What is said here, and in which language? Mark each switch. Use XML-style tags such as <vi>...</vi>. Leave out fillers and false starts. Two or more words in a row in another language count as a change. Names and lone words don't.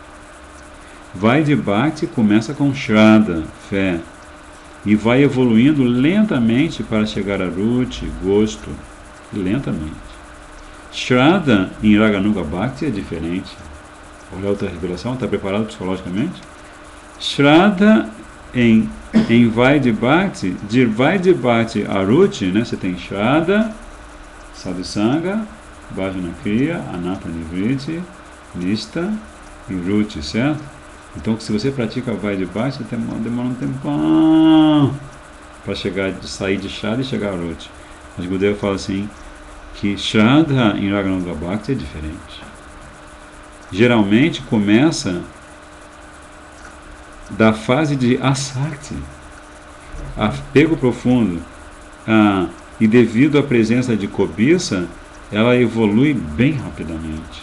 <pt>Vai de Bhakti, começa com Shraddha, fé, e vai evoluindo lentamente para chegar a Ruchi, gosto, lentamente. Shraddha em</pt> <sa>रागानुगा भक्ति</sa> <pt>é diferente. Olha outra revelação, está preparado psicologicamente? Shraddha em em Vaidya-bhakti, de Vaidya-bhakti a Ruchi, né? Você tem</pt> <sa>श्रद्धा, साधुसङ्ग, भजन क्रिया, अनर्थ निवृत्ति, निष्ठा e रुचि,</sa> <pt>certo? Então, se você pratica Vaidya-bhakti, demora um tempão para sair de Shraddha e chegar a Ruchi. Mas Gurudeva fala assim, que Shraddha em</pt> <sa>रागानुगा भक्ति</sa> <pt>é diferente. Geralmente começa da fase de asakti, apego profundo, e devido à presença de cobiça, ela evolui bem rapidamente.</pt>